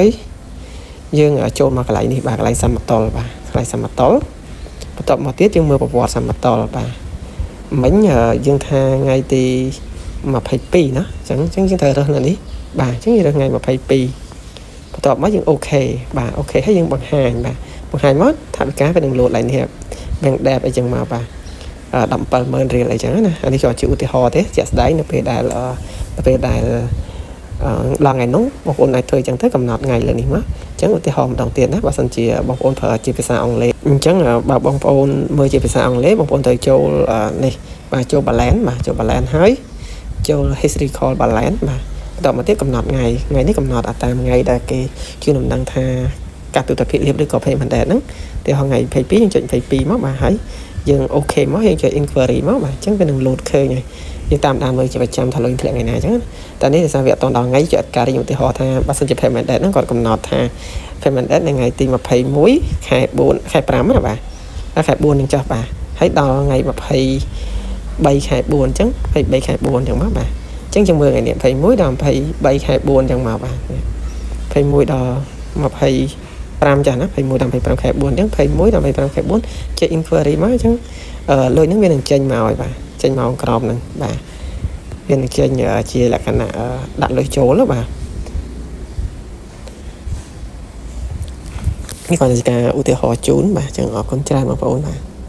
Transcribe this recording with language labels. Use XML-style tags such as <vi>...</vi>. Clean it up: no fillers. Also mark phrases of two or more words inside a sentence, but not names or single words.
<km>យើងចូលមកកន្លែងនេះបាទកន្លែងសមតុល្យបាទកន្លែងសមតុល្យបន្ទាប់មកទៀតយើងមើលប្រវត្តិសមតុល្យបាទមិញយើងថាថ្ងៃទី22ណាអញ្ចឹងយើងត្រូវរើសនៅនេះបាទអញ្ចឹងយើងរើសថ្ងៃ22បន្ទាប់មកយើងអូខេបាទអូខេហើយយើងបង្ហាញមកថាវិការវានឹងលោតឡើងនេះ</km> <en>Bank Debt</en> <km>អីចឹងមកបាទ17,000 រៀលអីចឹងណាអានេះជាឧទាហរណ៍ទេជាក់ស្ដែងនៅពេលដែល ឡើងថ្ងៃនោះបងប្អូនអាចធ្វើអញ្ចឹងទៅកំណត់ថ្ងៃលើនេះមកអញ្ចឹងឧទាហរណ៍ម្ដងទៀតណាបើសិនជាបងប្អូនប្រើជាភាសាអង់គ្លេសអញ្ចឹងបើបងប្អូនមើលជាភាសាអង់គ្លេសបងប្អូនត្រូវចូលនេះបាទចូល balance បាទចូល balance ហើយចូល</km> <en>historical balance</en> <km>បាទបន្តមកទៀតកំណត់ថ្ងៃនេះកំណត់តាមថ្ងៃដែលគេជឿដំណឹងថាការទូទាត់ភាគលាភឬក៏</km> <en>payment date</en> <km>ហ្នឹងទីហោះថ្ងៃ22យើងចុច22មកបាទហើយយើងអូខេមកយើងចុច inquiry មកបាទអញ្ចឹងវានឹង load ឃើញ ហើយយើងតាមដានមើលជាប្រចាំថាលុយធ្លាក់ថ្ងៃណាអញ្ចឹងតែនេះដោយសារវាអត់តដល់ថ្ងៃចុចការឧទាហរណ៍ថាបើសិនជា</km> <en>payment date</en> <km>ហ្នឹងគាត់កំណត់ ថា</km> <en>payment date</en> <km>នៅថ្ងៃទី21ខែ4ខែ5ណាបាទខែ4នឹងចុះបាទហើយដល់ថ្ងៃ23ខែ 4អញ្ចឹង23ខែ4អញ្ចឹងមកបាទអញ្ចឹងយើងមើលថ្ងៃនេះ21ដល់23ខែ4អញ្ចឹងមកបាទ21ដល់25ចាស់ណា21ដល់25ខែ4អញ្ចឹង21ដល់25ខែ4ចេញ inquiry មកអញ្ចឹងលុយហ្នឹងវានឹងចេញមកហើយបាទចេញមកក្រោមហ្នឹងបាទវានឹងចេញជាលក្ខណៈដាក់លុយចូលបាទនេះគាត់ជាការឧទាហរណ៍ជូនបាទអញ្ចឹងអរគុណច្រើនបងប្អូនបាទ</km>